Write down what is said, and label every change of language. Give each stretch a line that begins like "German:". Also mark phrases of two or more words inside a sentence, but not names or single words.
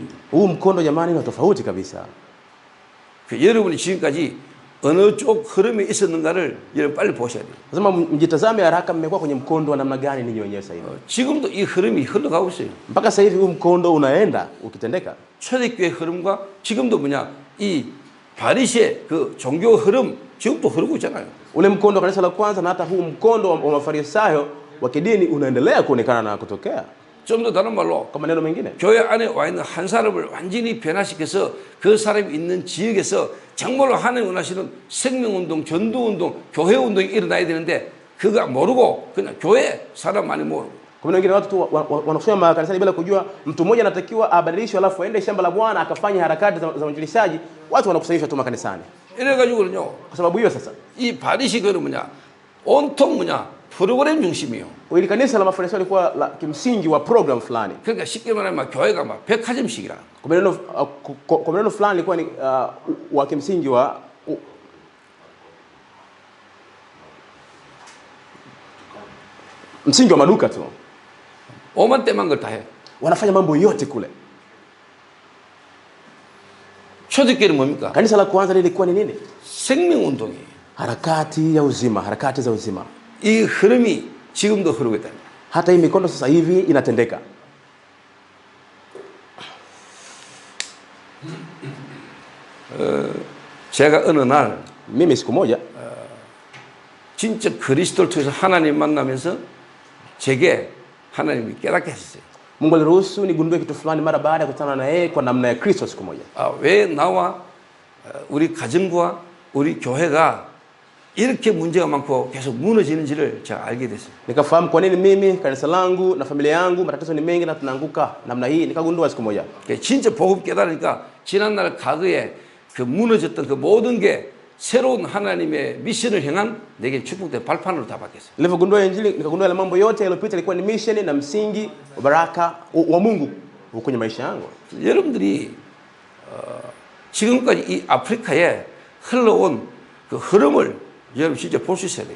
Swahili: Huu mkondo jamani ni tofauti kabisa.
Korean: 여러분이 지금까지 어느 쪽 흐름에 있었는가를 여러분 빨리 보셔야 돼요.
Swahili: Lazima mjitazame haraka, mmekuwa kwenye mkondo wa namna gani ninyi wenyewe sasa hivi.
Korean: 지금도 이 흐름이 흘러가고 있어요.
Swahili: Mpaka sasa hivi huu mkondo unaenda ukitendeka.
Korean: 초대교회 흐름과 지금도 뭐냐 이 바리새 그 종교 흐름 지금도 흐르고 있잖아요.
Swahili: Ule mkondo wa kanisa la kwanza na hata huu mkondo wa Mafarisayo wa kidini unaendelea kuonekana na kutokea.
Korean: 좀 더 다른 말로
Swahili: Kwa maneno mengine,
Korean: 교회 안에 와 있는 한 사람을 완전히 변화시켜서 그 사람이 있는 지역에서 정말로 하나님 원하시는 생명운동, 전도운동, 교회운동이 일어나야 되는데 그거 모르고 그냥 교회 사람 많이 모르고.
Swahili: kwa maneno mengine watu tu wanakusanya makanisani bila kujua mtu mmoja anatakiwa abadilishwe alafu aende shamba la Bwana akafanya harakati za uinjilishaji. Watu wanakusanyishwa tu makanisani.
Korean: 이래가지고는요.
Swahili: Kwa sababu hiyo sasa
Korean: 이 바리새교는 뭐냐 온통 뭐냐 프로그램 중심이요.
Swahili: ili kanisa la Mafarisayo lilikuwa la kimsingi wa program fulani.
Korean: 그러니까 쉽게 말하면 교회가 막 백화점식이라.
Swahili: Kwa maneno fulani ilikuwa ni wa kimsingi wa msingi wa maduka tu.
Korean: 오만 때만 걸 다 해.
Swahili: Wanafanya mambo yote kule.
Korean: 초대교회는 뭡니까?
Swahili: Kanisa la kwanza lilikuwa ni nini?
Korean: 생명운동이에요.
Swahili: Harakati ya uzima, harakati za uzima.
Korean: 이 흐름이 지금도 흐르고 있다.
Swahili: Hata hii mikondo sasa hivi inatendeka.
Korean: 제가 어느 날
Swahili: Mimi siku moja
Korean: 진짜 그리스도를 통해서 하나님 만나면서 제게 하나님이 깨닫게 하셨어요.
Swahili: Mungu aliruhusu nigundue kitu fulani mara baada ya kukutana na yeye kwa namna ya Kristo siku moja.
Korean: 왜 나와 우리 가정과 우리 교회가 이렇게 문제가 많고 계속 무너지는지를 제가 알게 됐어요.
Swahili: Nikafahamu kwa nini mimi, kanisa langu na familia yangu matatizo ni mengi na tunaanguka namna hii. Nikagundua siku moja.
Korean: 진짜 복음 깨달으니까 지난날 과거에 그 무너졌던 그 모든 게 새로운 하나님의 미션을 향한 내게 축복된 발판으로 다 바뀌었어요.
Swahili: Nilipogundua injili nikagundua yale mambo yote yaliyopita ilikuwa ni mission na msingi wa baraka wa Mungu kwenye maisha yangu.
Korean: 여러분들이 지금까지 이 아프리카에 흘러온 그 흐름을 여러분 진짜 볼 수 있어야 돼요.